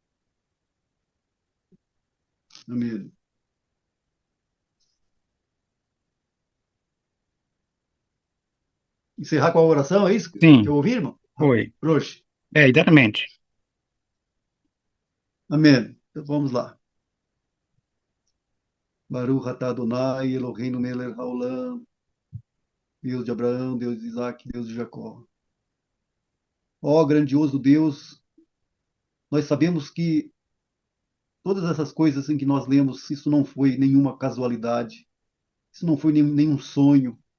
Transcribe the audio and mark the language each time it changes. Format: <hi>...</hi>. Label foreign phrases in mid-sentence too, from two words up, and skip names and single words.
<pt>Amém. Encerrar com a oração, é isso que eu Sim, ouvi, irmão? foi. Proxe. É, exatamente. Amém. Então vamos lá.</pt> <he>ברוך אתה אדוני אלוהינו מלך העולם,</he> <pt>Deus de Abraão, Deus de Isaac, Deus de Jacó. Ó grandioso Deus, nós sabemos que todas essas coisas em que nós lemos, isso não foi nenhuma casualidade, isso não foi nenhum sonho.</pt>